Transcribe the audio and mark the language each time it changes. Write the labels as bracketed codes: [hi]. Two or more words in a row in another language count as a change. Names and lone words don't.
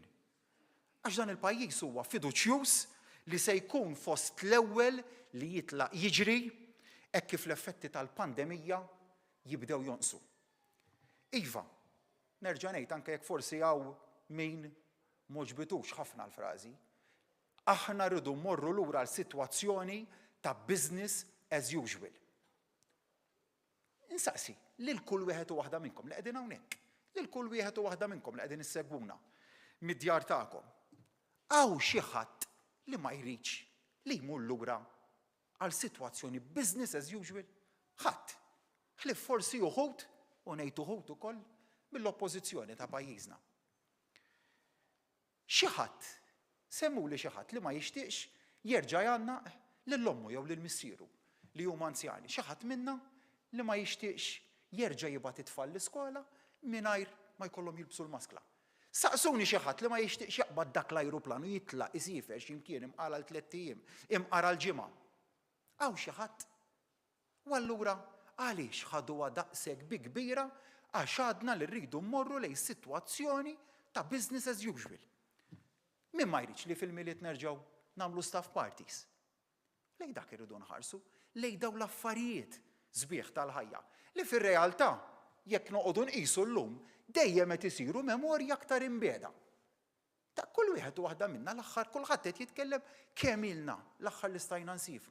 [mt] Għax dan il-pajjiż huwa fiduċjuż li se jkun fost l-ewwel li jitlaq jiġri hekk kif l-effetti tal-pandemija jibdew jonqsu. Iva, nerġa' ngħid anke jekk forsi hawn min m'oġbitux ħafna l-frażi, aħna rridu mmorru lura l-sitwazzjoni ta' [en] business as usual. [mt] Insaqsi, lil kull wieħed u waħda minnkom li qegħdin hawnhekk, lil kull wieħed u waħda minnkom li qegħdin issegwuna mid-djar tagħkom. Hawn xi ħadd li ma jridx li jmur lura għal sitwazzjoni [en] business as usual? [mt] Ħadd. Ħlief forsi uħud u ngħid uħud ukoll mill-oppożizzjoni ta' pajjiżna. Xi ħadd semmuli xi ħadd li ma jixtieqx jerġa' jgħannaq lill-ommu jew lill-missieru li huma anzjani. Xi ħadd minnha li ma jixtieqx jerġa' jibgħat it-tfal l-iskola mingħajr ma jkollhom jilbsu l-maskla. Saqsuni xi ħadd li ma jixtieqx jaqbad dak l-ajruplan u jitlaq isifer x'imkien imqara l-tliet ijiem, imqara l-ġimgħa. Hawn xi ħadd. U allura għaliex ħaduha daqshekk bi kbira għax għadna li rridu mmorru lejn sitwazzjoni ta' [en] business as usual. [mt] Min ma jridx li fil-miliet nerġgħu nagħmlu [en] staff parties? [mt] Lejn dak irridu nħarsu, lejn dawn l-affarijiet sbieħ tal-ħajja li fir-realtà jekk noqogħdu nqisu llum dejjem qed isiru memorja aktar imbeda. Ta' kull wieħed u waħda minna l-aħħar kulħadd qed jitkellem kemm ilna l-aħħar li stajna nsifru.